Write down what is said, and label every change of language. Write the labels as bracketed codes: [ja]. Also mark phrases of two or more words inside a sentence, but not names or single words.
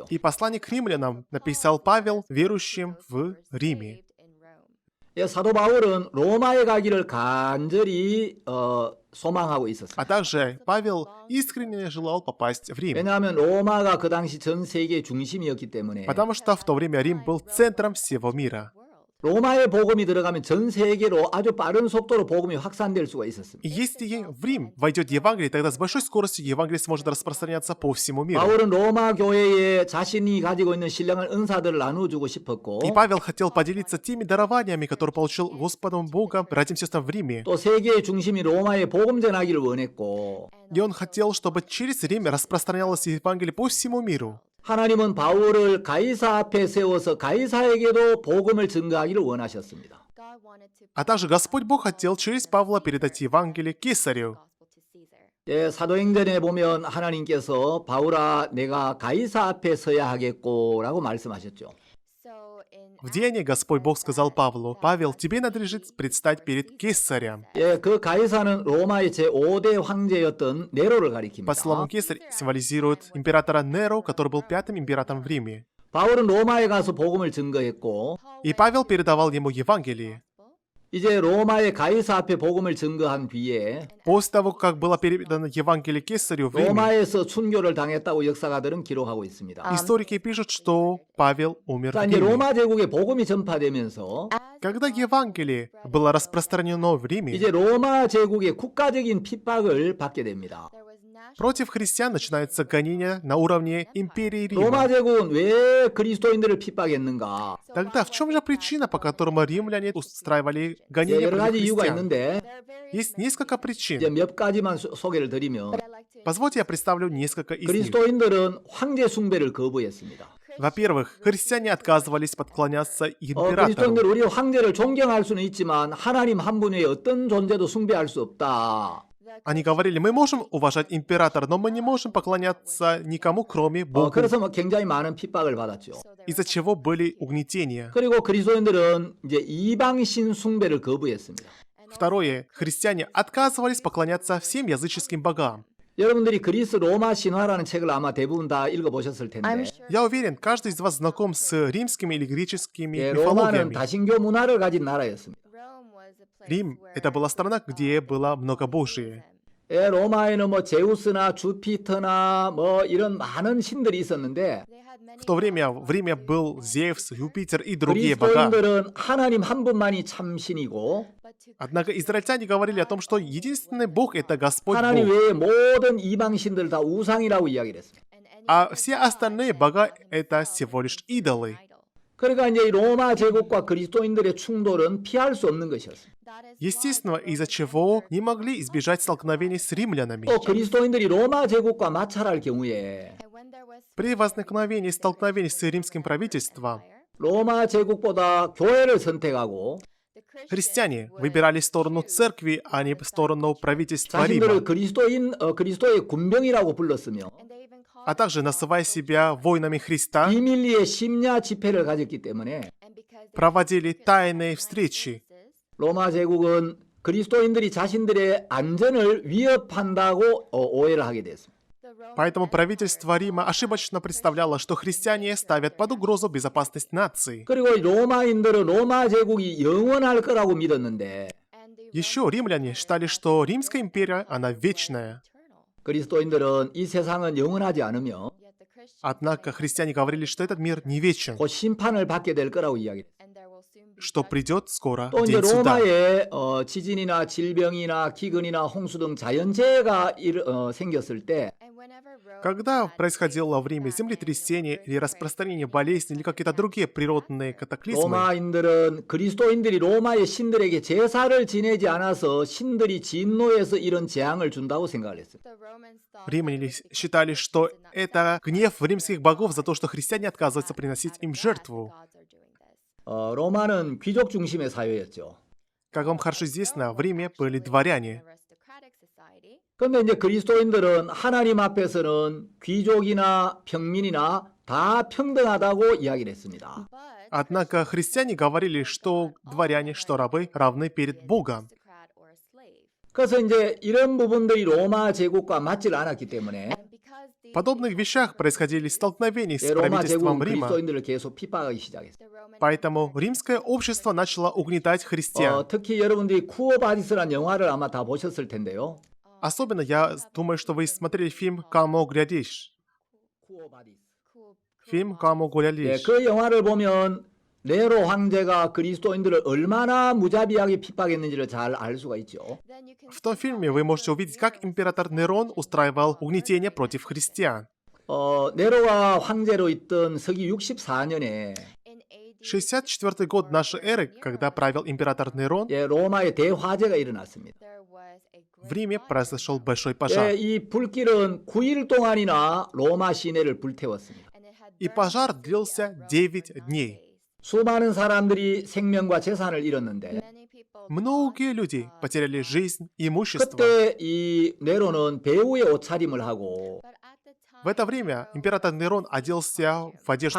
[ru] И послание к римлянам написал Павел верующим в Риме. [ko] 사도 바울은 로마에 가기를 간절히 소망하고 있었습니다. [ru] А также Павел искренне желал попасть в Рим, [ko] 왜냐하면 로마가 그 당시 전 세계의 중심이었기 때문에 [ru] потому что в то время Рим был центром всего мира. [ko] 로마의 복음이 들어가면 전 세계로 아주 빠른 속도로 복음이 확산될 수가 있었습니다. [ru] И если в Рим войдет Евангелие, тогда с большой скоростью Евангелие сможет распространяться по всему миру. [ko] 바울은 로마 교회에 자신이 가지고 있는 신령한 은사들을 나눠주고 싶었고 [ru] И Павел хотел поделиться теми дарованиями, которые получил Господом Богом братьям и сестрам в Риме. [ko] 또 세계의 중심이 로마에 복음 전하기를 원했고 [ru] И он хотел, чтобы через Рим распространялось Евангелие по всему миру. [ko] 하나님은 바울을 가이사 앞에 세워서 가이사에게도 복음을 증거하기를 원하셨습니다. [ru] А также Господь Бог хотел через Павла передать Евангелие Кесарю. [ko] 사도행전에 보면 하나님께서 바울아 내가 가이사 앞에 서야 하겠고라고 말씀하셨죠. [ru] В Деянии Господь Бог сказал Павлу: «Павел, тебе надлежит предстать перед Кесарем». [ko] 그 가이사는 로마의 제5대 황제였던 네로를 [ru] По словам [ko] 가리킵니다. [ru] Кесарь символизирует императора Неро, который был пятым императором в Риме. [ko] 바울은 로마에 가서 복음을 증거했고 [ru] И Павел передавал ему Евангелие. [ko] 이제 로마의 가이사 앞에 복음을 증거한 뒤에 [ru] После того, как было передано Евангелие Кесарю в Риме, [ko] 로마에서 순교를 당했다고 역사가들은 기록하고 있습니다. [ru] историки пишут, что Павел умер [ko] 자, [ru] в [ko] 이제 [ru] Риме. [ko] 로마 제국에 복음이 전파되면서 [ru] Когда Евангелие было распространено в Риме, [ko] 이제 로마 제국의 국가적인 핍박을 받게 됩니다. [ru] против христиан начинается гонение на уровне империи [ko] 로마 [ru] Рима. [ko] 제국은 왜 그리스도인들을 핍박했는가? [ru] Тогда в чем же причина, по которой римляне устраивали [ko] 예, [ru] гонения [ko] 여러 [ru] против [ko] 가지 이유가 [ru] христиан? [ko] 있는데 [ru] Есть несколько [ko] 이제 [ru] причин. [ko] 몇 가지만 소개를 드리면 [ru] Позвольте я представлю несколько из них. [ko] 그리스도인들은 황제 숭배를 거부했습니다. [ru] Во-первых, христиане отказывались подклоняться императору. [ko] 그리스도인들 우리 황제를 존경할 수는 있지만 하나님 한 분 외에 어떤 존재도 숭배할 수 없다. [ru] Они говорили: мы можем уважать императора, но мы не можем поклоняться никому, кроме Бога. [ko] 그래서 굉장히 많은 핍박을 받았죠. [ru] Из-за чего были угнетения. [ko] 그리고 그리스도인들은 이제 이방신 숭배를 거부했습니다. [ru] Второе, христиане отказывались поклоняться всем языческим богам. [ko] 여러분들이 그리스 로마 신화라는 책을 아마 대부분 다 읽어보셨을 텐데 [ru] Я уверен, каждый из вас знаком с римскими или греческими [ko] 예, 로마는 [ru] мифологиями. [ko] 다신교 문화를 가진 나라였습니다. [ru] Рим — это была страна, где было многобожие. [ko] 예, 로마에는 뭐 제우스나 주피터나 뭐 이런 많은 신들이 있었는데 [ru] В то время в Риме был Зевс, Юпитер и другие бога. [ko] 그리스도인들은 하나님 한 분만이 참 신이고 [ru] Однако израильтяне говорили о том, что единственный Бог — это Господь [ko] 하나님 [ru] Бог, [ko] 외에 모든 이방 신들 다 우상이라고 이야기를 했습니다. [ru] а все остальные бога — это всего лишь идолы. [ko] 그러니까 이제 이 로마 제국과 그리스도인들의 충돌은 피할 수 없는 것이었습니다. [ru] Естественно, из-за чего не могли избежать столкновений с римлянами. [ko] 또 그리스도인들이 로마 제국과 마찰할 경우에 [ru] При возникновении столкновений с римским правительством, [ko] 로마 제국보다 교회를 선택하고 [ru] христиане выбирали сторону церкви, а не сторону правительства [ko] 자신들을 [ru] Рима, [ko] 그리스도의 군병이라고 불렀으며 [ru] а также называя себя воинами Христа, [ko] 비밀리에 심야 집회를 가졌기 때문에 [ru] проводили тайные встречи. [ko] 로마 제국은 그리스도인들이 자신들의 안전을 위협한다고 오해를 하게 됐습니다. [ru] Поэтому правительство Рима ошибочно представляло, что христиане ставят под угрозу безопасность нации. [ko] 그리고 로마인들은 로마 제국이 영원할 거라고 믿었는데 [ru] Еще римляне считали, что Римская империя, она вечная. [ko] 그리스도인들은 이 세상은 영원하지 않으며 [ru] Однако христиане говорили, что этот мир не вечен, [ko] 곧 심판을 받게 될 거라고 이야기했습니다. [ru] что придет скоро [ko] 또 이제 [ru] день суда. [ko] 로마에 지진이나 질병이나 기근이나 홍수 등 자연재해가 생겼을 때 [ru] Когда происходило в Риме землетрясение или распространение болезней или какие-то другие природные катаклизмы, [ko] 로마인들은 그리스도인들이 로마의 신들에게 제사를 지내지 않아서 신들이 진노해서 이런 재앙을 준다고 생각을 했어요. [ru] римляне считали, что это гнев римских богов за то, что христиане отказываются приносить им жертву. [ko] 로마는 귀족 중심의 사회였죠. [ru] Как вам хорошо известно, в Риме были дворяне. [ko] 그런데 이제 그리스도인들은 하나님 앞에서는 귀족이나 평민이나 다 평등하다고 이야기를 했습니다. [ru] Однако христиане говорили, что дворяне, что рабы равны перед Богом. [ko] 그래서 이제 이런 부분들이 로마 제국과 맞질 않았기 때문에 [ru] В подобных вещах происходили столкновения с [ko] 로마 제국은 [ru] правительством Рима, [ko] 그리스도인들을 계속 핍박하기 시작했어요. [ru] поэтому римское общество начало угнетать христиан. [ko] 특히 여러분들이 쿠오바디스라는 영화를 아마 다 보셨을 텐데요. [ru] Особенно я думаю, что вы смотрели фильм «Камо глядишь». [ko] 쿠오바디스. [ru] Фильм «Камо глядишь». [ko] 그 영화를 보면 네로 황제가 그리스도인들을 얼마나 무자비하게 핍박했는지를 잘 알 수가 있죠. [ru] В том фильме вы можете увидеть, как император Нерон устраивал угнетение против христиан. [ko] 네로가 황제로 있던 서기 64년에 [ru] 64 год нашей эры, когда правил император Нерон, [ko] 로마에 대화재가 일어났습니다. [ru] в Риме произошел большой пожар. [ko] 이 불길은 9일 동안이나 로마 시내를 불태웠습니다. [ru] И пожар длился 9 дней. [ko] 수많은 사람들이 생명과 재산을 잃었는데 [ru] Многие люди потеряли жизнь и имущество. [ko] 그때 이 네로는 배우의 옷차림을 하고 [ru] В это время император Нерон оделся в одежду